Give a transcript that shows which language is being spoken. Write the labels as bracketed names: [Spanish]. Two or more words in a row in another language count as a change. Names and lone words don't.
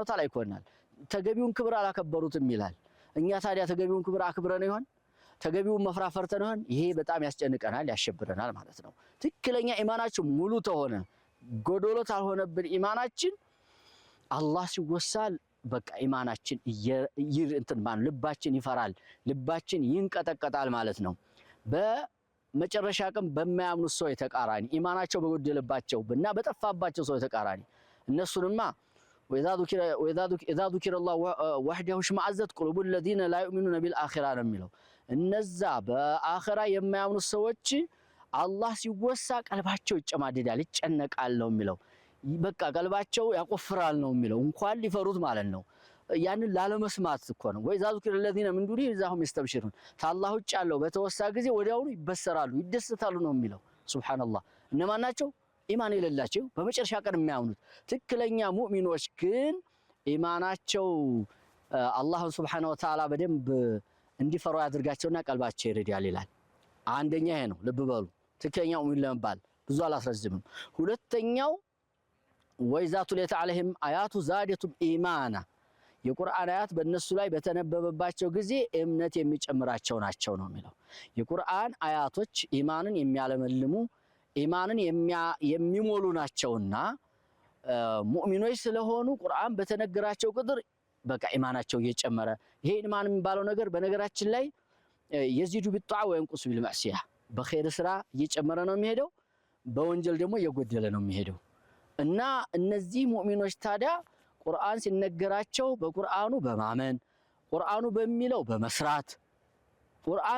[Arabic] وتعالى [Amharic] ይኮናል ተገቢውን ክብር አላከበሩትም ይላል እኛ ታዲያ ተገቢውን ክብር አክብረን ይሆን ተገቢውን መፍራት ፈርተን ይሆን ይሄ በጣም ያስጨንቀናል ያሸብረናል ማለት ነው ትክክለኛ ኢማናችን ሙሉ ተሆነ ጎዶሎ ታልሆነብን ኢማናችን አላህ ሲወሳል በቃ ኢማናችን እንትን ማን ልባችን ይፈራል ልባችን ይንቀጠቀጣል ማለት ነው በመጨረሻ ቀን በማያምኑ ሰው የተቃራኒ ኢማናቸው በጎደለባቸው እና በጠፋባቸው ሰው የተቃራኒ እነሱንማ [Arabic] وإذا ذكر الله وحده اشمأزت قلوب الذين لا يؤمنون بالآخرة [Amharic] ነው የሚለው እነዛ በአኺራ የማያምኑ ሰዎች አላህ ሲወሳ ቀልባቸው ይጨማደዳል ይጨነቃል ነው የሚለው በቃ ቀልባቸው ያቆፍራል ነው የሚለው እንኳን ሊፈሩት ማለት ነው ያንን ላለመስማት እኮ ነው [Arabic] وإذا ذكر الذين من دونه إذا هم يستبشرون [Amharic] ታላህ ውጭ ያለው በተወሳ ጊዜ ወዲያውኑ ይበሰራሉ ይደሰታሉ ነው የሚለው ሱብሃንአላህ እነማን ናቸው ኢማን የሌላቸው በመጨረሻ ቀን የሚያምኑት ትክክለኛ ሙእሚኖች ግን ኢማናቸው አላህ [Arabic] سبحانه وتعالى [Amharic] በደንብ እንዲፈሩ ያድርጋቸውና ቀልባቸው ይረዳል ይላል አንደኛ ይሄ ነው ልብ በሉ ትክክለኛ ሙእሚን ለመባል ብዙ አላስረዝምም ሁለተኛው [Arabic] وإذا تليت عليهم آيات زادتهم إيمانا [Amharic] የቁርአን አያት በእነሱ ላይ በተነበበባቸው ጊዜ እምነት የሚጨምራቸው ናቸው ነው የሚለው የቁርአን አያቶች ኢማንን የሚያለመልሙ ኢማንን የሚሞሉ ናቸውና ሙእሚኖች ስለሆኑ ቁርአን በተነገራቸው ቁጥር በቃ ኢማናቸው እየጨመረ ይሄ ኢማን የሚባለው ነገር በነገራችን ላይ [Arabic] يزيد بالطاعة وينقص بالمعصية [Amharic] በኸይር ስራ እየጨመረ ነው የሚሄደው በወንጀል ደግሞ እየጎደለ ነው የሚሄደው እና እነዚህ ሙእሚኖች ታዲያ ቁርአን ሲነገራቸው በቁርአኑ በማመን ቁርአኑ በሚለው በመስራት ቁርአን